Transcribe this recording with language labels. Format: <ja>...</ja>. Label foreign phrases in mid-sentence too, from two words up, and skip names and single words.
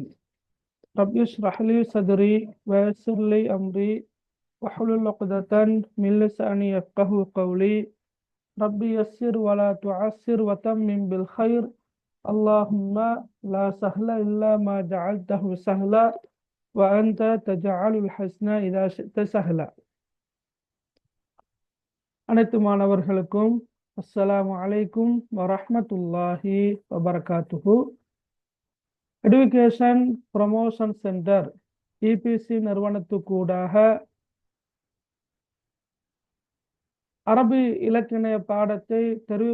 <ar>رب اشرح لي صدري ويسر لي أمري واحلل عقدة من لساني يفقه قولي. ربي يسر ولا تعسر وتمم بالخير. اللهم لا سهل إلا ما جعلته سهلا وأنت تجعل الحسن إذا شئت سهلا.</ar> <ta>அனைத்து மாணவர்களுக்கும்</ta> <ar>السلام عليكم ورحمة الله وبركاته.</ar> <en>Education Promotion Center</en> <ta>இபிசி நிறுவனத்துக்கூடாக அரபி இலக்கிய பாடத்தை தெரிவு</ta>